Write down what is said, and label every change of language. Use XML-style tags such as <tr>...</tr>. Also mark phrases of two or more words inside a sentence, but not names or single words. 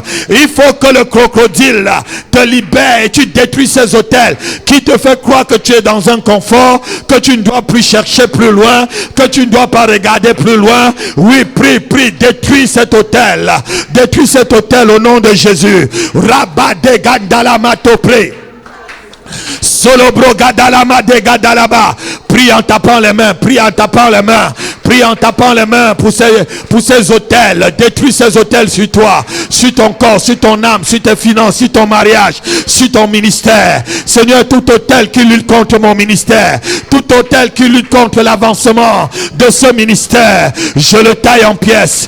<fr>Il faut que le crocodile te libère et tu détruis ces autels qui te fait croire que tu es dans un confort, que tu ne dois plus chercher plus loin, que tu ne dois pas regarder plus loin. Oui, prie, prie, détruis cet autel. Détruis cet autel au nom de Jésus. Rabade gandalama topre. Solo bro gadalama de gadalaba. Prie en tapant les mains, prie en tapant les mains. Prie en tapant les mains pour ces hôtels. Détruis ces hôtels sur toi, sur ton corps, sur ton âme, sur tes finances, sur ton mariage, sur ton ministère. Seigneur, tout hôtel qui lutte contre mon ministère, tout hôtel qui lutte contre l'avancement de ce ministère, je le taille en pièces.</fr>